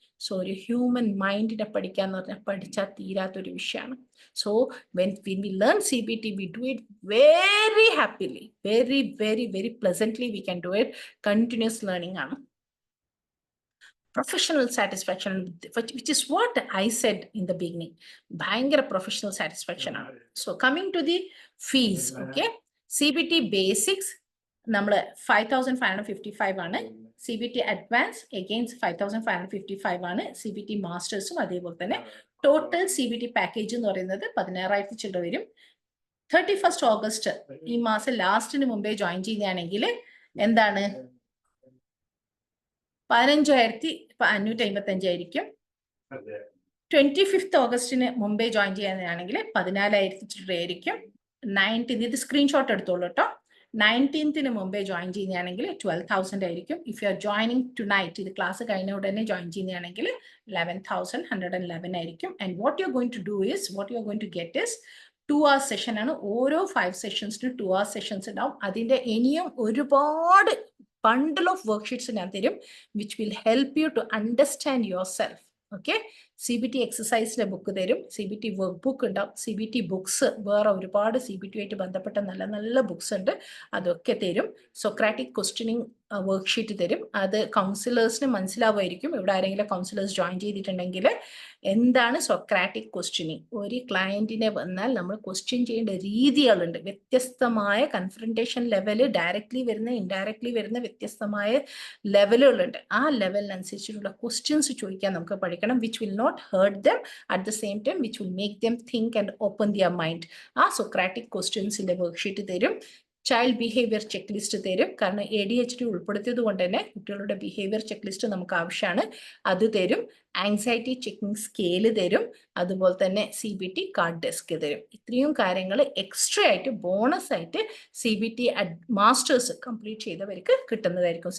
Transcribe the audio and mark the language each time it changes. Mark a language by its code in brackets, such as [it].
[ml] So ഒരു human മൈൻഡിനെ പഠിക്കാന്ന് പറഞ്ഞാൽ പഠിച്ചാൽ തീരാത്തൊരു വിഷയമാണ്. [en] So when we learn CBT, we do it very happily, very pleasantly. We can do it. Continuous learning ആണ്. Professional satisfaction, which is what I said in the beginning. [ml] ഭയങ്കര professional satisfaction ആണ്. [en] So coming to the fees, okay. [ml] CBT basics നമ്മൾ 5,555 ആണ്. CBT advance against 5,555 ആണ്. CBT മാസ്റ്റേഴ്സും അതേപോലെ തന്നെ. Total CBT package എന്ന് പറയുന്നത് 16,000 ചില്ലറ വരും. 31st ഓഗസ്റ്റ് ഈ മാസം ലാസ്റ്റിന് മുമ്പേ ജോയിൻ ചെയ്യുകയാണെങ്കിൽ എന്താണ് 15,555 ആയിരിക്കും. 25th ഓഗസ്റ്റിന് മുമ്പേ ജോയിൻ ചെയ്യുകയാണെങ്കിൽ 14,000 ചില്ലറ ആയിരിക്കും. 19th ഇത് സ്ക്രീൻഷോട്ട് എടുത്തോളൂ കേട്ടോ. 19th മുമ്പേ ജോയിൻ ചെയ്യുകയാണെങ്കിൽ 12,000 ആയിരിക്കും. [en] if you are joining tonight, [ml] ഇത് ക്ലാസ് കഴിഞ്ഞ ഉടനെ ജോയിൻ ചെയ്യുകയാണെങ്കിൽ 11,111 ആയിരിക്കും. [en] And what you are going to do is, what you are going to get is 2 hours session ആണ്. [ml] ഓരോ 5 സെഷൻസിനും 2 hours സെഷൻസ് ഉണ്ടാവും. അതിന്റെ ഇനിയും ഒരുപാട് bundle of worksheets ഞാൻ തരും, [en] which will help you to understand yourself. [ml] Okay, CBT എക്സസൈസിന്റെ book തരും, CBT work book ഉണ്ടാവും, CBT ബുക്സ് വേറെ ഒരുപാട് CBT ആയിട്ട് ബന്ധപ്പെട്ട നല്ല ബുക്സ് ഉണ്ട്, അതൊക്കെ തരും. സോക്രാറ്റിക് ക്വസ്റ്റ്യനിങ് വർക്ക്ഷീറ്റ് തരും. അത് കൗൺസിലേഴ്സിന് മനസ്സിലാവുമായിരിക്കും. ഇവിടെ ആരെങ്കിലും കൗൺസിലേഴ്സ് ജോയിൻ ചെയ്തിട്ടുണ്ടെങ്കിൽ എന്താണ് സോക്രാറ്റിക് ക്വസ്റ്റ്യനിങ്. ഒരു ക്ലയന്റിനെ വന്നാൽ നമ്മൾ ക്വസ്റ്റ്യൻ ചെയ്യേണ്ട രീതികളുണ്ട്. വ്യത്യസ്തമായ കൺഫ്രണ്ടേഷൻ ലെവല്, ഡയറക്ട്ലി വരുന്ന ഇൻഡയറക്ട്ലി വരുന്ന വ്യത്യസ്തമായ ലെവലുകളുണ്ട്. ആ ലെവലിനനുസരിച്ചിട്ടുള്ള ക്വസ്റ്റ്യൻസ് ചോദിക്കാൻ നമുക്ക് പഠിക്കണം. [en] Which will not hurt them, at the same time which will make them think and open their mind. [ml] ആ സോക്രാറ്റിക് ക്വസ്റ്റ്യൻസിന്റെ വർക്ക്ഷീറ്റ് തരും. ചൈൽഡ് ബിഹേവിയർ ചെക്ക് ലിസ്റ്റ് തരും. കാരണം ADHD ഉൾപ്പെടുത്തിയത് കൊണ്ട് തന്നെ കുട്ടികളുടെ ബിഹേവിയർ ചെക്ക് ലിസ്റ്റ് നമുക്ക് ആവശ്യമാണ്. അത് തരും. ആങ്സൈറ്റി ചെക്കിംഗ് സ്കെയില് തരും. അതുപോലെ തന്നെ CBT കാർഡ് ഡെസ്ക് തരും. ഇത്രയും കാര്യങ്ങൾ എക്സ്ട്രാ ആയിട്ട് ബോണസ് ആയിട്ട് CBT മാസ്റ്റേഴ്സ് കംപ്ലീറ്റ് ചെയ്തവർക്ക് കിട്ടുന്നതായിരിക്കും.